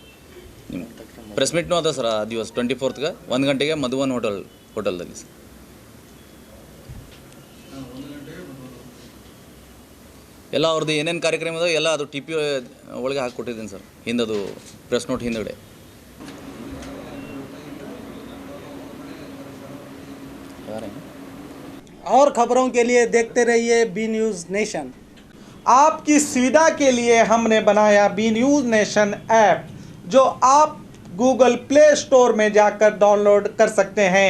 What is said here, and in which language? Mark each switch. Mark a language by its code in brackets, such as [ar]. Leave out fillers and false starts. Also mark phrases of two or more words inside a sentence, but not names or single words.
[kn] ನಿಮ್ಮ [en] press meetನೂ [kn] ಅದ ಸರ್, ಆ ದಿವಸ 24ಗೆ 1 ಗಂಟೆಗೆ ಮಧುವನ್ ಹೋಟೆಲ್ದಲ್ಲಿ ಸರ್। ಎಲ್ಲ ಅವ್ರದ್ದು ಏನೇನು ಕಾರ್ಯಕ್ರಮ ಇದೆ ಎಲ್ಲ ಅದು TP ಒಳಗೆ ಹಾಕಿ ಕೊಟ್ಟಿದ್ದೀನಿ ಸರ್, ಹಿಂದದು [en] press note [kn] ಹಿಂದಗಡೆ। [hi] और खबरों के लिए देखते रहिए बी न्यूज़ नेशन। आपकी सुविधा के लिए हमने बनाया बी न्यूज़ नेशन ऐप, जो आप गूगल प्ले स्टोर में जाकर डाउनलोड कर सकते हैं।